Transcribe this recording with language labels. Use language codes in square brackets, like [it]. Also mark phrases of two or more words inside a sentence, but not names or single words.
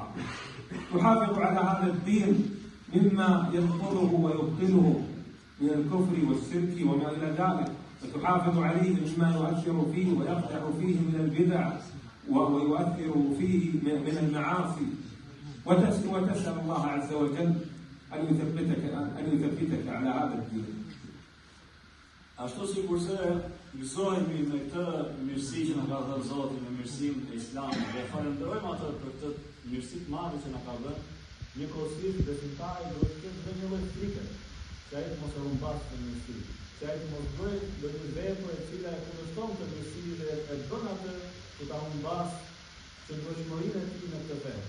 [ar] تحافظ على هذا الدين مما ينقضه ويبطله من الكفر والشرك وما إلى ذلك، وتحافظ عليه مما يؤثر فيه ويقدح فيه من البدع ويؤثر فيه من المعاصي، وتسأل الله عز وجل أن يثبتك على هذا الدين. [sq] Ashtu si kurse mësohemi me këtë mirësi që na ka dhënë Zoti, me mirësinë e Islamit, dhe falenderojmë atë për këtë mirësi të madhe që na ka dhënë, njëkohësisht besimtari duhet të ketë një lloj frike, që ai të mos e humbasë këtë mirësi, që ai të mos bëjë një vepër e cila e kundërshton këtë mirësi dhe e bën atë që ta humbasë qëndrueshmërinë e tij në këtë fetë.